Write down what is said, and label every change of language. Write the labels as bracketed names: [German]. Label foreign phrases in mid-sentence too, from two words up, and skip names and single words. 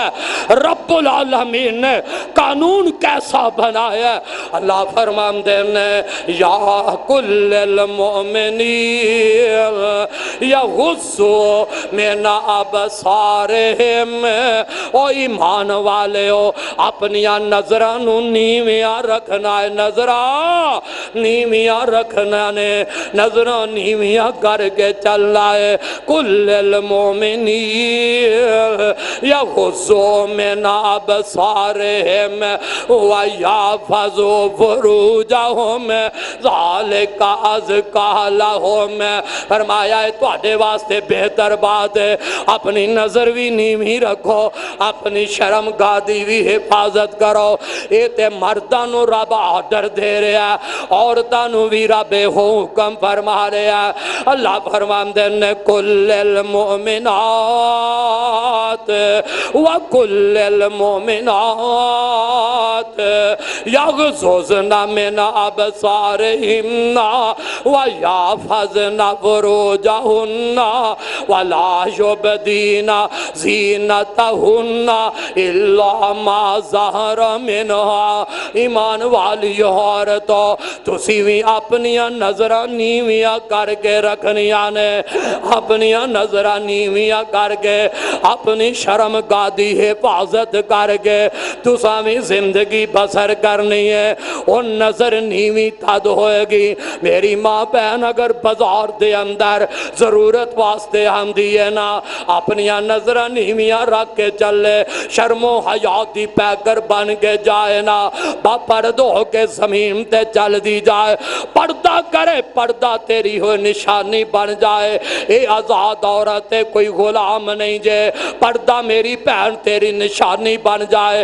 [Urdu] رب العالمین نے قانون کیسا بنایا ہے؟ [Punjabi] اللہ فرمان دینے [Arabic] یا کل المؤمنین یغضوا من ابصارہم، [Punjabi] او ایمان والے ہو اپنیاں نظران نیویاں رکھنا ہے، نظران نیویاں رکھنا نے، نظران نیویاں کر کے چلنا ہے۔ [Arabic] کل المؤمنین یغضوا من ابصارہم ویحفظوا فروجہم ذالک ازکی لہم۔ [Punjabi] فرمایا ہے تواڈے واسطے بہتر بات ہے، اپنی نظر بھی نیویں رکھو، اپنی شرم گاہ دی بھی حفاظت کرو۔ اے تے مرداں نو رب آرڈر دے رہا ہے، عورتاں نو بھی رب حکم فرما رہا ہے۔ اللہ فرماندے نے [Arabic] کل المؤمنات وکل المؤمنات یغضضن من ابصارہن ویحفظن فروجہن ولا یبدین زینتہن الا ما ظہر منہا۔ [Punjabi] ایمان والی عورتوں، تسی بھی اپنیاں نظرہ نیویاں کر کے رکھنیاں نے، اپنیاں نظرہ نیویاں کر کے اپنی شرم گادی حفاظت کر کے تساں بھی زندگی بسر کرنی ہے۔ ان نظر نیوی تد ہوئے گی، میری ماں بہن اگر بازار دے اندر ضرورت واسطے ہم دیئے نا، اپنیاں نظرہ نیویاں رکھ کے چلے، شرم و حیاتی پیکر بن کے جائے نا، با پردو کے زمین تے چل دی جائے، پردہ کرے، پردہ تیری ہوئے نشانی بن جائے۔ اے آزاد عورت ہے، کوئی غلام نہیں جے، پردہ میری بہن تیری نشانی بن جائے۔